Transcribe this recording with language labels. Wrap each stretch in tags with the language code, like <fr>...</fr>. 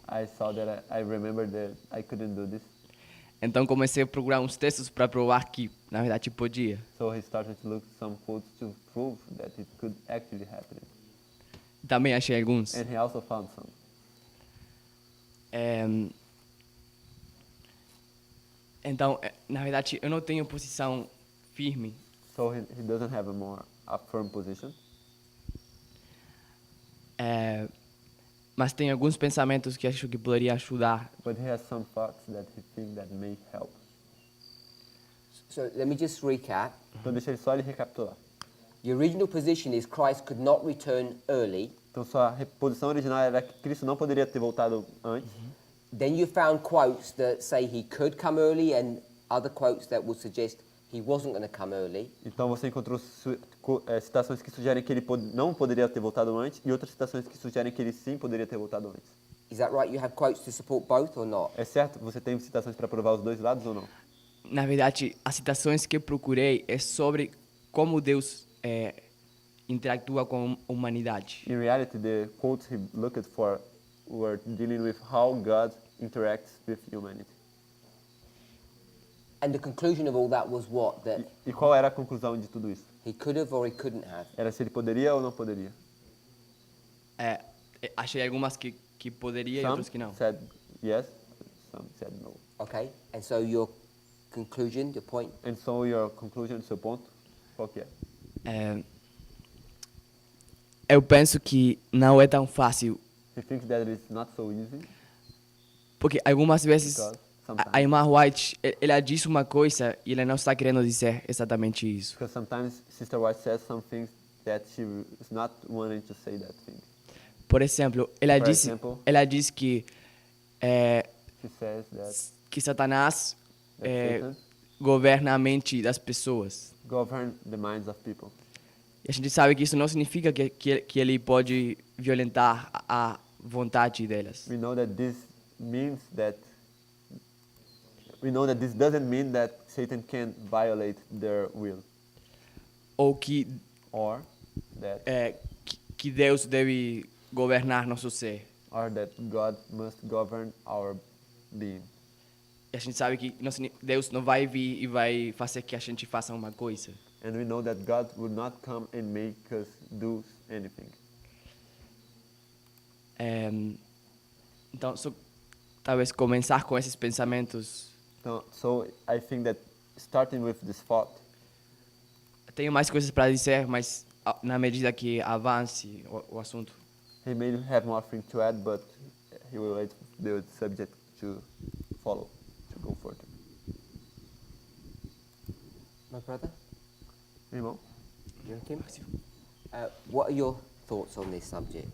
<en>I saw that I remembered that I couldn't do this.</en> <pt>Então comecei a procurar uns textos para provar que na verdade podia.</pt> <en>So he started to look some quotes to prove that it could actually happen.</en> <pt>Também achei alguns.</pt> <en>And he also found some.</en> <pt>Então, na verdade, eu não tenho posição firme,</pt> <en>So he doesn't have a firm position.</en> <pt>mas tem alguns pensamentos que acho que poderia ajudar.</pt> <en>But he has some thoughts that he thinks that may help. So let me just recap.</en> <pt>Então deixa ele recapitular.</pt> <en>The original position is Christ could not return early.</en> <pt>Então sua posição original era que Cristo não poderia ter voltado antes.</pt> <en>Then you found quotes that say he could come early and other quotes that would suggest he wasn't going to come early.</en> <pt>Então você encontrou citações que sugerem que ele não poderia ter voltado antes e outras citações que sugerem que ele sim poderia ter voltado antes.</pt> <en>Is that right? You have quotes to support both or not?</en> <pt>É certo? Você tem citações para provar os dois lados ou não? Na verdade, as citações que eu procurei é sobre como Deus interactua com a humanidade.</pt> <en>In reality, the quotes he looked for were dealing with how God interacts with humanity. And the conclusion of all that was what? That</en> <pt>E qual era a conclusão de tudo isso?</pt> <en>he could have or he couldn't have.</en> <pt>Era se ele poderia ou não poderia? Achei algumas que poderia e</pt> <en>Some</en> <pt>outras que não.</pt> <en>said yes, some said no. Okay? And so your conclusion, your point? And so your conclusion,</en> <pt>seu ponto, qual que é? Eu penso que não é tão fácil,</pt> <en>He thinks that it's not so easy</en> <pt>porque algumas vezes</pt> <en>because</en> <pt>a</pt> <en>sometimes,</en> <pt>irmã White, ela diz uma coisa e ela não está querendo dizer exatamente isso.</pt> <en>because sometimes Sister White says some things that she is not wanting to say that thing.</en> <pt>Por exemplo,</pt> <en>For example,</en> <pt>ela diz que</pt> <en>She says that</en> <pt>que Satanás</pt> <en>Satan</en> <pt>governa a mente das pessoas.</pt> <en>govern the minds of people.</en> <pt>E a gente sabe que isso não significa que ele pode violentar a vontade delas.</pt> <en>We know that this doesn't mean that Satan can violate their will,</en> <pt>Ou que,</pt> <en>or that</en> <pt>que Deus deve governar nosso ser.</pt> <en>God must govern our being.</en> <pt>E a gente sabe que Deus não vai vir e vai fazer que a gente faça uma coisa.</pt> <en>And we know that God will not come and make us do anything.</en> <pt>Então, talvez começar com esses pensamentos.</pt> <en>So I think that starting with this thought,</en> <pt>Tenho mais coisas para dizer, mas na medida que avance o assunto.</pt> <en>he may have more things to add, but he will wait for the subject to follow, to go further. My brother,</en> <pt>Irmão,</pt> <en>Joachim, what are your thoughts on this subject?</en>